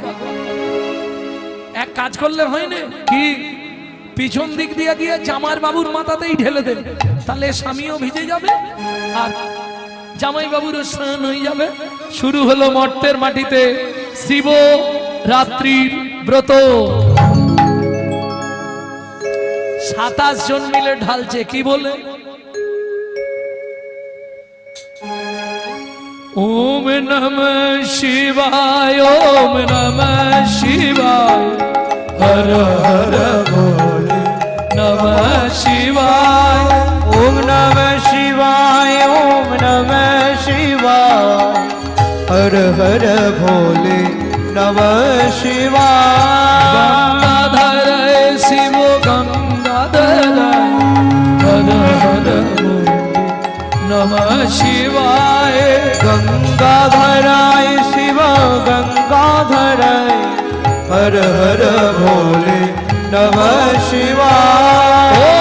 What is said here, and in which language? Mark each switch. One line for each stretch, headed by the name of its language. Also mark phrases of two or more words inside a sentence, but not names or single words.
Bangla: এক কাজ করলে হয় না কি, পিছন দিক দিয়ে গিয়ে জামার বাবুর মাথাতেই ঢেলে দেন, তাহলে স্বামীও ভিজে যাবে আর জামাই বাবুরও স্নান হয়ে যাবে। শুরু হলো মর্তের মাটিতে শিব রাত্রির ব্রত। 27 জন মিলে ঢালছে, কি বলে?
Sanskrit: ওম নমঃ শিবায়, ওম নমঃ শিবায়, হর হর ভোলে নমঃ শিবায়, ওম নমঃ শিবায়, ওম নমঃ শিবায়, হর হর ভোলে নমঃ শিবায়। গঙ্গাধর শিব গঙ্গাধর, হর হর ভোলে নমঃ শিবায়। গঙ্গাধরায় শিব গঙ্গাধরায়, হর হর ভোলে নমঃ শিবায়।